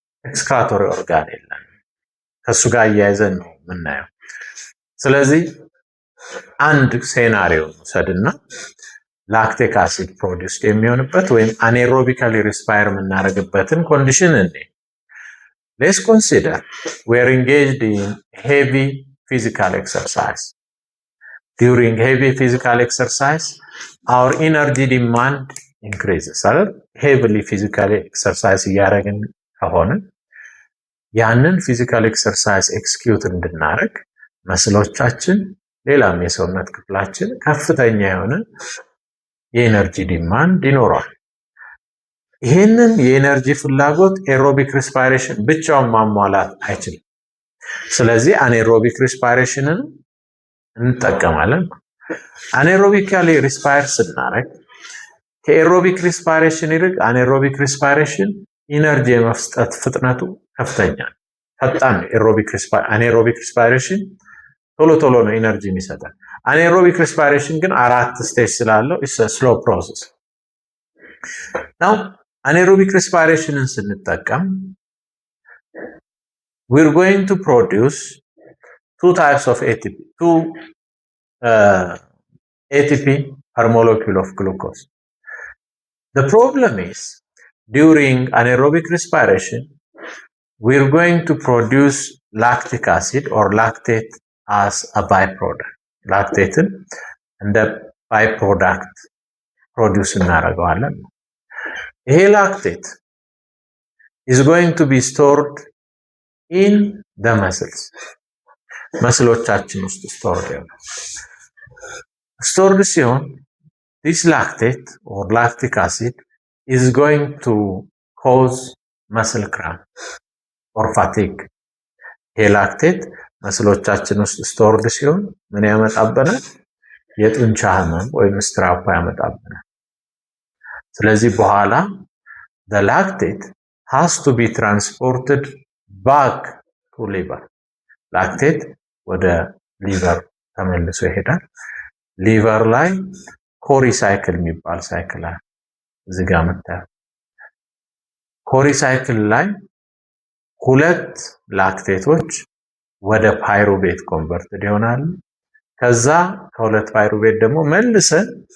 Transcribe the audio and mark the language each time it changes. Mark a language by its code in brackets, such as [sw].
[am] ኤክስክራቶሪ ኦርጋን የለም። ከሱ ጋር እያይዘን ነው የምናየው። ስለዚህ አንድ ሴናሪዮ ውሰድና ላክቲክ አሲድ ፕሮዲውስድ የሚሆንበት ወይም አኔሮቢካሊ ሪስፓየር የምናደርግበትን ኮንዲሽን እንዴ [en] ሌትስ ኮንሲደር we are engaged in heavy physical exercise. During heavy physical exercise our energy demand increases. heavily physical exercise [am] እያደረግን ከሆነ ያንን ፊዚካል ኤክሰርሳይዝ ኤክስኪዩት እንድናደርግ መስሎቻችን ሌላም የሰውነት ክፍላችን ከፍተኛ የሆነ የኤነርጂ ዲማንድ ይኖራል። ይህንን የኤነርጂ ፍላጎት ኤሮቢክ ሪስፓይሬሽን ብቻውን ማሟላት አይችልም። ስለዚህ አኔሮቢክ ሪስፓይሬሽንን እንጠቀማለን። አኔሮቢካሊ ሪስፓየር ስናደርግ ከኤሮቢክ ሪስፓይሬሽን ይልቅ አኔሮቢክ ሪስፓይሬሽን ኢነርጂ የመስጠት ፍጥነቱ ከፍተኛ ነው፣ ፈጣን አኔሮቢክ ሪስፓይሬሽን ቶሎ ቶሎ ነው ኢነርጂ የሚሰጠን። አኔሮቢክ ሪስፓይሬሽን ግን 4 ስቴጅ ስላለው [en] ኢትስ አ ስሎ ፕሮሰስ [am] ነው። አኔሮቢክ ሪስፓይሬሽንን ስንጠቀም [en] we're going to produce two types of ATP, ATP per molecule of glucose. The problem is during anaerobic respiration we're going to produce lactic acid or lactate as a byproduct. [am] ላክቴትን እንደ byproduct ፕሮዲውስ እናደርገዋለን። ይሄ ላክቴት [en] is going to be stored in the muscles. [am] መስሎቻችን ውስጥ stored ይሆናል። stored ሲሆን [en] this lactate or lactic acid is going to cause muscle cramp or fatigue. [am] ይሄ ላክቴት መስሎቻችን ውስጥ stored ሲሆን ምን ያመጣብናል? የጡንቻ ህመም ወይም ስትራፕ ያመጣብናል። ስለዚህ በኋላ [en] the lactate has to be transported back to liver. [am] ላክቴት ወደ ሊቨር ተመልሶ ይሄዳል። ሊቨር ላይ ኮሪ ሳይክል የሚባል ሳይክል አለ። እዚህ ጋር መጣው ኮሪ ሳይክል ላይ ሁለት ላክቴቶች ወደ ፓይሩቬት ኮንቨርትድ ይሆናሉ። ከዛ ከሁለት ፓይሩቬት ደግሞ መልሰን